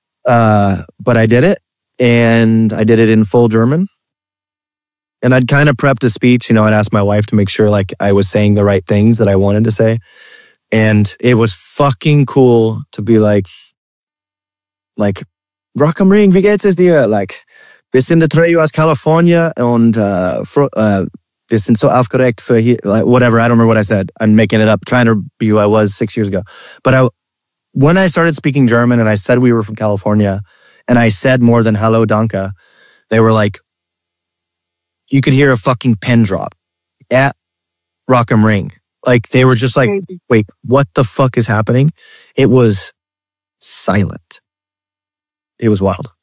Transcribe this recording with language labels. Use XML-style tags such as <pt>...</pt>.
<en>But I did it, and I did it in full German. And I'd kind of prepped a speech. I'd asked my wife to make sure like I was saying the right things that I wanted to say. And it was fucking cool to be like, Rock am Ring,</en> <de>wie geht's es dir?</de> <en>Like,</en> <de>wir sind Atreyu aus California und wir sind so aufgeregt für hier,</de> <en>like, whatever. I don't remember what I said. I'm making it up, trying to be who I was 6 years ago. But when I started speaking German and I said we were from California and I said more than hello, danke, they were like, you could hear a fucking pin drop at Rock am Ring. Like, they were just like, wait, what the fuck is happening? It was silent. It was wild.</en>